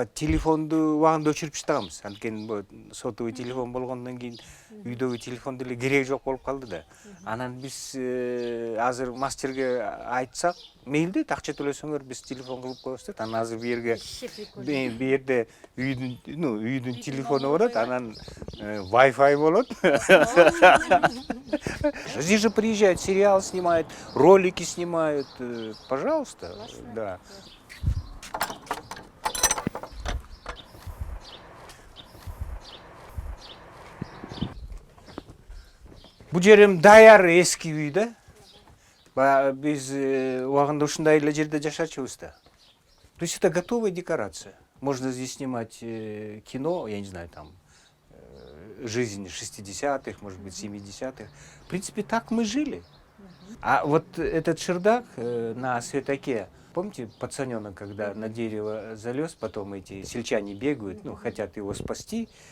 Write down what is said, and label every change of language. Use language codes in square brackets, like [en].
[ky] Телефонду убагында өчүрүп таштаганбыз. Анткени сотовый телефон болгондон кийин үйдөгү телефон деле кереги жок болуп калды да. Анан биз азыр мастерге айтсак, мейлдейт, акча төлөсөңөр биз телефон кылып коебуз дейт. Анан азыр бу жерде үйдүн телефону болот, анан Wi-Fi болот. [ru] Здесь же приезжают, сериал снимают, ролики снимают. Пожалуйста, да. [ky] Бул жерим даяр эски үй да. Биз убагында ушундай эле жерде жашачубуз да. [ru] То есть это готовая декорация. Можно здесь снимать кино, я не знаю, там, жизнь 60-х, может быть, 70-х. В принципе, так мы жили. А вот этот чердак на Светаке, помните, пацаненок, когда на дерево залез, потом эти сельчане бегают, ну, хотят его спасти.